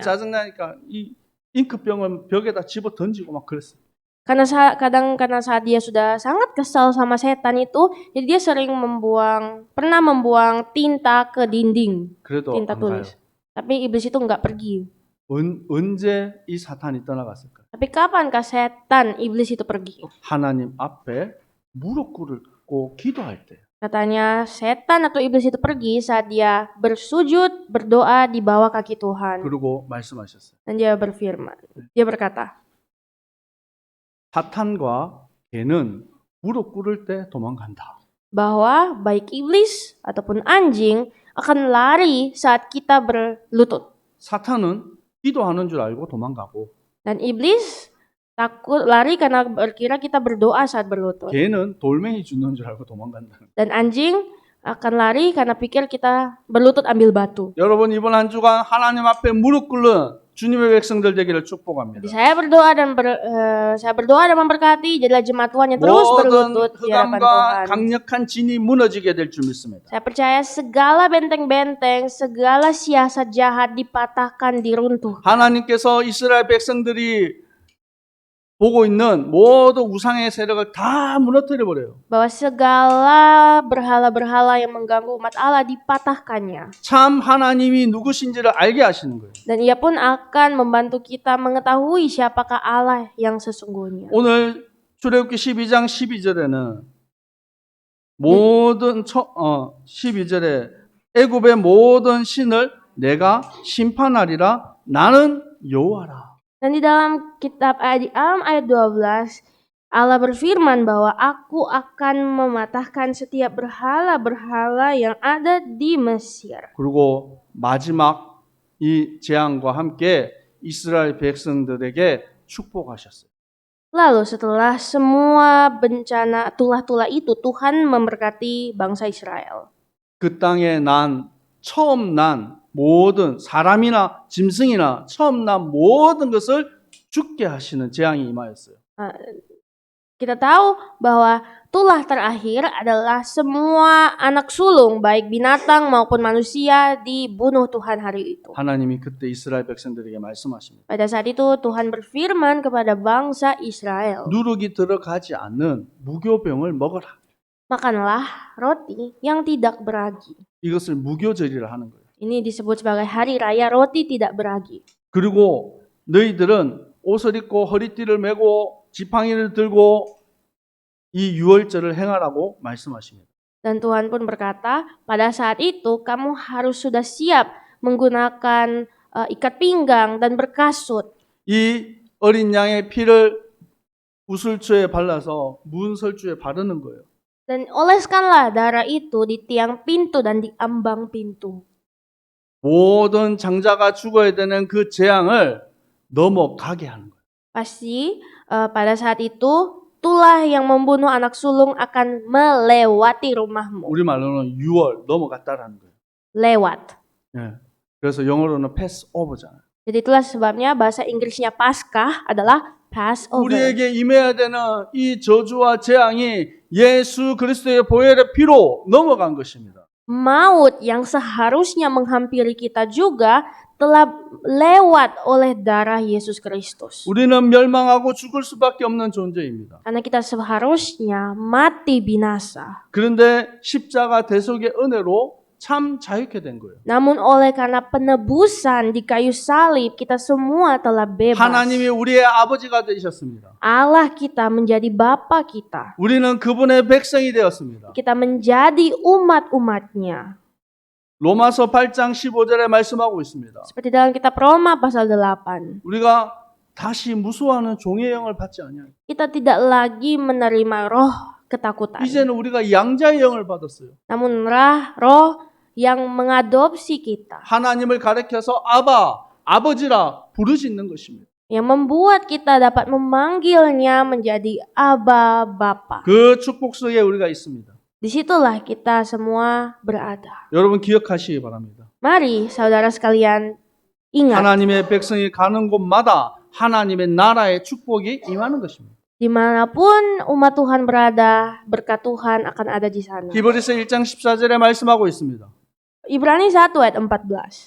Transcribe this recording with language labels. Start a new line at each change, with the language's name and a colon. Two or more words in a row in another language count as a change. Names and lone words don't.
Korean: 짜증나니까 이 잉크병을 벽에다 집어 던지고 막 그랬어요.
Indonesian: Karena karena saat dia sudah sangat kesal sama setan itu, jadi dia sering pernah membuang tinta ke dinding,
Korean: 그래도
Indonesian: tinta
Korean: 안 가요.
Indonesian: tulis. Tapi iblis itu nggak pergi.
Korean: 언제 이 사탄이 떠나갔을까요?
Indonesian: Tapi kapankah setan iblis itu pergi?
Korean: 하나님 앞에 무릎 꿇고 기도할 때.
Indonesian: Katanya setan atau iblis itu pergi saat dia bersujud, berdoa di bawah kaki Tuhan.
Korean: 그리고 말씀하셨어요.
Indonesian: Dan dia berfirman. Dia berkata,
Korean: 사탄과 개는 무릎 꿇을 때 도망간다.
Indonesian: bahwa baik iblis ataupun anjing akan lari saat kita berlutut.
Korean: 사탄은 기도하는 줄 알고 도망가고
Indonesian: Dan iblis takut lari karena berkira kita berdoa saat berlutut.
Korean: 개는 돌멩이 줍는 줄 알고 도망간다는.
Indonesian: Dan anjing akan lari karena pikir kita berlutut ambil batu.
Korean: 여러분 이번 한 주간 하나님 앞에 무릎 꿇는 주님의 백성들 되기를 축복합니다.
Indonesian: Jadi saya berdoa dan memberkati jadilah jemaat Tuhan yang terus
Korean: 모든
Indonesian: berlutut di hadapan
Korean: 흑암과
Indonesian: Tuhan.
Korean: 강력한 진이 무너지게 될 줄 믿습니다.
Indonesian: Saya percaya segala benteng-benteng, segala siasat jahat dipatahkan, diruntuhkan.
Korean: 하나님께서 이스라엘 백성들이 보고 있는 모든 우상의 세력을 다 무너뜨려 버려요.
Indonesian: Bahwa segala berhala-berhala yang mengganggu umat Allah dipatahkannya.
Korean: 참 하나님이 누구신지를 알게 하시는 거예요.
Indonesian: Dan ia pun akan membantu kita mengetahui siapakah Allah yang sesungguhnya.
Korean: 오늘 출애굽기 12장 12절에는 모든 12절에 애굽의 모든 신을 내가 심판하리라 나는 여호와라.
Indonesian: Dan di dalam ayat 12 Allah berfirman bahwa aku akan mematahkan setiap berhala-berhala yang ada di Mesir.
Korean: 그리고 마지막 이 재앙과 함께 이스라엘 백성들에게 축복하셨어요.
Indonesian: Lalu setelah semua bencana tulah-tulah itu Tuhan memberkati bangsa Israel.
Korean: 그 땅에 처음 난 모든 사람이나 짐승이나 처음 난 모든 것을 죽게 하시는 재앙이 임하였어요.
Indonesian: Kita tahu bahwa tulah terakhir adalah semua anak sulung baik binatang maupun manusia dibunuh Tuhan hari itu.
Korean: 하나님이 그때 이스라엘 백성들에게 말씀하십니다.
Indonesian: Pada saat itu Tuhan berfirman kepada bangsa Israel,
Korean: 누룩이 들어가지 않는 무교병을 먹어라.
Indonesian: makanlah roti yang tidak beragi.
Korean: 이것을 무교절이라 하는 거예요.
Indonesian: Ini disebut sebagai hari raya roti tidak beragi.
Korean: 그리고 너희들은 옷을 입고 허리띠를 메고 지팡이를 들고 이 유월절을 행하라고 말씀하십니다.
Indonesian: Dan Tuhan pun berkata, pada saat itu kamu harus sudah siap menggunakan ikat pinggang dan berkasut.
Korean: 이 어린 양의 피를 우슬초에 발라서 문설주에 바르는 거예요.
Indonesian: Dan oleskanlah darah itu di tiang pintu dan di ambang pintu.
Korean: 모든 장자가 죽어야 되는 그 재앙을 넘어가게 하는 거예요.
Indonesian: Pasti pada saat itu tulah yang membunuh anak sulung akan melewati rumahmu.
Korean: 우리말로는 유월 넘어갔다라는 거예요.
Indonesian: Lewat.
Korean: 예. 그래서 영어로는 패스 오버잖아요.
Indonesian: Jadi itulah sebabnya bahasa Inggrisnya Paskah adalah Passover.
Korean: 우리에게 임해야 되는 이 저주와 재앙이 예수 그리스도의 보혈의 피로 넘어간 것입니다.
Indonesian: Maut yang seharusnya menghampiri kita juga telah lewat oleh darah Yesus Kristus.
Korean: 우리는 멸망하고 죽을 수밖에 없는 존재입니다.
Indonesian: Karena kita seharusnya mati binasa.
Korean: 그런데 십자가 대속의 은혜로 참 자유케 된 거예요.
Indonesian: Namun oleh karena penebusan di kayu salib kita semua telah bebas.
Korean: 하나님이 우리의 아버지가 되셨습니다.
Indonesian: Allah kita menjadi Bapa kita.
Korean: 우리는 그분의 백성이 되었습니다.
Indonesian: Kita menjadi umat-umatnya.
Korean: 로마서 8장 15절에 말씀하고 있습니다.
Indonesian: Seperti dalam kitab Roma pasal 8.
Korean: 우리가 다시 무수하는 종의 영을 받지 않아요.
Indonesian: Kita tidak lagi menerima roh ketakutan.
Korean: 이제는 우리가 양자의 영을 받았어요.
Indonesian: Namun roh yang mengadopsi kita.
Korean: 하나님을 가리켜서 아버지라 부르짖는 것입니다.
Indonesian: Yang membuat kita dapat memanggilnya menjadi Aba Bapa.
Korean: 그 축복 속에 우리가 있습니다.
Indonesian: Disitulah kita semua berada.
Korean: 여러분 기억하시기 바랍니다.
Indonesian: Mari saudara sekalian ingat.
Korean: 하나님의 백성이 가는 곳마다 하나님의 나라의 축복이 임하는 것입니다.
Indonesian: Dimanapun umat Tuhan berada, berkat Tuhan akan ada di sana.
Korean: 히브리서 1장 14절에 말씀하고 있습니다.
Indonesian: Ibrani 1 ayat 14.